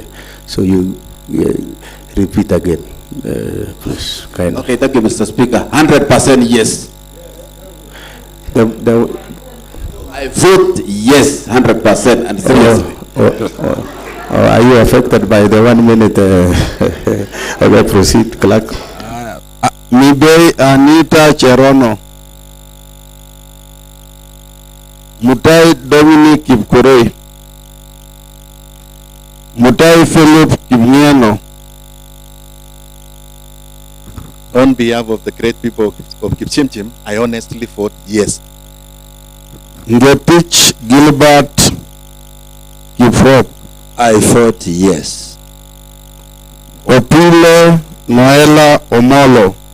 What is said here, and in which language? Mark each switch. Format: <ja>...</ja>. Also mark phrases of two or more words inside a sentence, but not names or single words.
<en>So you repeat again, please. Kind. Okay, thank you, Mr. Speaker. 100% yes. I vote yes, 100% and seriously. Are you affected by the 1 minute? Okay, proceed, clerk. Midei Anita Cherono. Mutai Dominic Kipkurui. Mutai Philip Kipnieno. On behalf of the great people of Kipchimchim, I honestly vote yes. Ngetich Gilbert Kiprop. I vote yes. Opile Noela Omolo.</en>